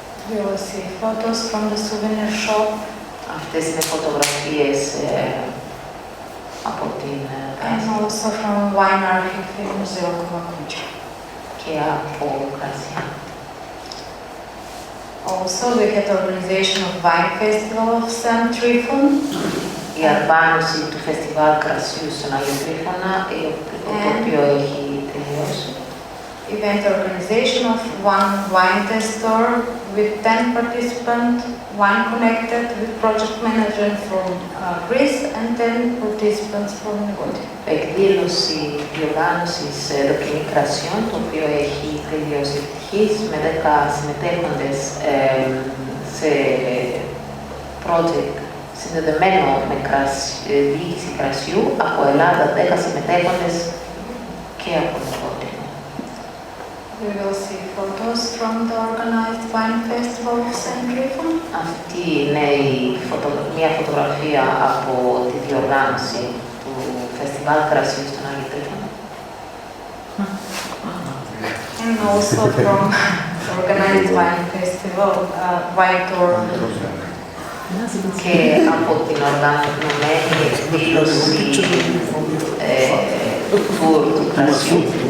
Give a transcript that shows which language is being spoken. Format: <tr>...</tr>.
<en>You will see photos from the souvenir shop.</en> <el>Αυτές είναι φωτογραφίες από την</el> <en>and also from Wine Archive Muzeum Kovakucha.</en> <el>Και από Κρασία.</el> <en>Also, we had the organization of Wine Festival of St. Tryphon.</en> <el>Η αρβάνωση του Φεστιβάλ Κρασιού στον Άγιο Τρίφωνα, το οποίο έχει τελειώσει.</el> <en>Event organization of one wine test store with 10 participants, one connected with project manager from Greece and 10 participants from Negotino.</en> <el>Εκδήλωση διοργάνωσης δοκιμή κρασιών, το οποίο έχει τελειώσει επιτυχής με 10 συμμετέχοντες σε project συνδεδεμένο με διοίκηση κρασιού από Ελλάδα, 10 συμμετέχοντες και από Negotino.</el> <en>We will see photos from the organized wine festival of St. Tryphon.</en> <el>Αυτή είναι μια φωτογραφία από τη διοργάνωση του Φεστιβάλ Κρασιού στον Άγιο Τρίφωνα.</el> <en>And also from the organized wine festival, wine tour.</en> <el>Και από την οργανωμένη εκδήλωση του κρασιού.</el>